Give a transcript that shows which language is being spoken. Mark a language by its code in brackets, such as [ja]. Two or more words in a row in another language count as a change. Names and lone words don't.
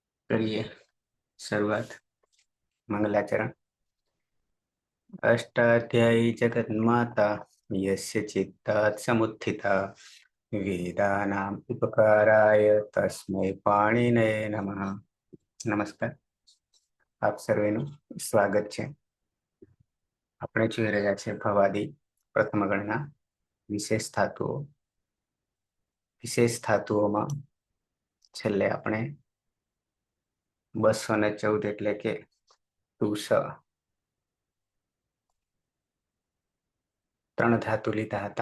[hi] करिए शुरुआत। मंगलाचरण। [sa] अष्टाध्यायी जगन्माता यस्य चित्तात् समुत्थिता वेदानाम् उपकाराय तस्मै पाणिनये नमः। [hi] नमस्कार, [gu] આપ સર્વેનું સ્વાગત છે. આપણે જોઈ રહ્યા છે ભવાદી પ્રથમ ગણના વિશેષ ધાતુઓમાં છેલ્લે આપણે 214 એટલે કે તુષ 3 ધાતુ લીધા હતા.